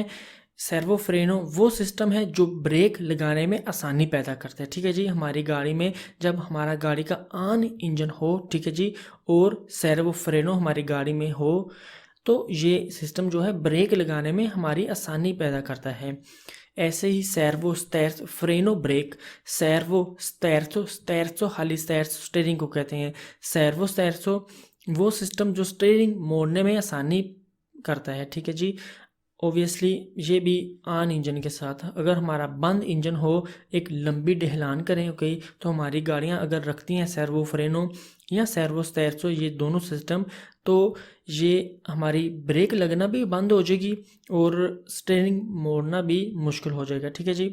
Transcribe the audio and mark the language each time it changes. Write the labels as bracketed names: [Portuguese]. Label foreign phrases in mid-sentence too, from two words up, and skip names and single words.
[Italian] servo freno [Hindi] वो सिस्टम है जो ब्रेक लगाने में आसानी पैदा करता है, ठीक है जी, हमारी गाड़ी में जब हमारा गाड़ी का [English] on engine [Hindi] हो, ठीक है जी, और [Italian] servo freno [Hindi] हमारी गाड़ी में हो, तो ये सिस्टम जो है ब्रेक लगाने में हमारी आसानी पैदा करता है। ऐसे ही [Italian] servo, sterzo, freno, [Hindi] ब्रेक, [Italian] servo, sterzo, sterzo [Hindi] खाली sterzo स्टीयरिंग को कहते हैं। [Italian] servo, sterzo [Hindi] वो सिस्टम जो स्टीयरिंग मोड़ने में आसानी करता है, ठीक है जी। ऑब्वियसली ये भी [English] on engine [Hindi] के साथ। अगर हमारा बंद इंजन हो, एक लंबी ढलान करें, ओके, तो हमारी गाड़ियां अगर रखती हैं [Italian] servo freno [Hindi] या [Italian] servo sterzo, [Hindi] ये दोनों सिस्टम, तो ये हमारी ब्रेक लगना भी बंद हो जाएगी और स्टीयरिंग मोड़ना भी मुश्किल हो जाएगा, ठीक है जी।